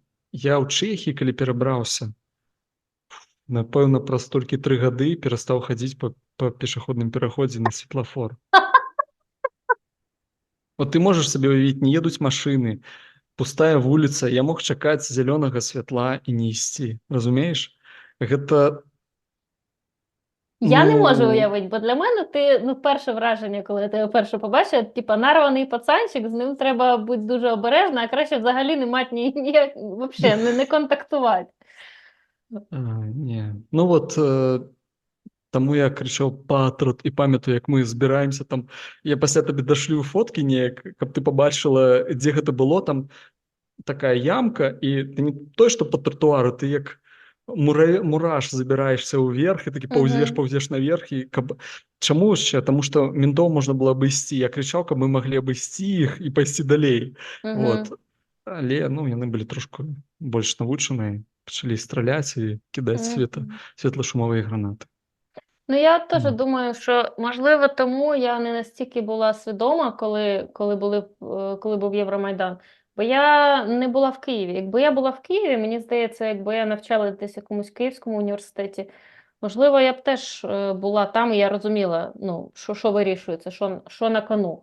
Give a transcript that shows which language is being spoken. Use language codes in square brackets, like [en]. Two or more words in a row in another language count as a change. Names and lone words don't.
[be] Я ў Чэхіі, калі перабраўся, напэўна, праз толькі 3 гады перастаў хадзіць па пешаходным пераходзе на светлафор. Вот ты можаш сабе уявіць, не едуць машыны, пустая вуліца, я мог чакаць зялёнага святла і не ісці. Разумееш? Гэта... [uk] Я не можу уявити, бо для мене ти, ну, перше враження, коли я тебе перше побачив, типа нарваний пацанчик, з ним треба бути дуже обережно, а краще взагалі не мати ніяк, взагалі, не контактувати. [be] Не. Ну вот, таму я крычаў патрот і памятаю, як мы збіраемся там. Я пасля табе дашлю фоткі неяк, каб ты побачила, дзе гэта было, там такая ямка, і ты не той, што па тротуару, ты як мураш забираешься вверх, и таки паўзеш наверх. І чаму яшчэ? Таму што ментоў можна было абысці. Я крычаў, каб мы маглі абысці іх і пайсці далей. Вот. Але яны былі трошку больш навучаныя, пачалі страляць і кідаць світлашумовыя гранаты. [uk] Ну, я теж думаю, що, можливо, тому я не настільки була свідома, коли був Євромайдан. Бо я не була в Києві. Якби я була в Києві, мені здається, якби я навчалася десь в якомусь київському університеті, можливо, я б теж була там, і я розуміла, що вирішується, що на кону.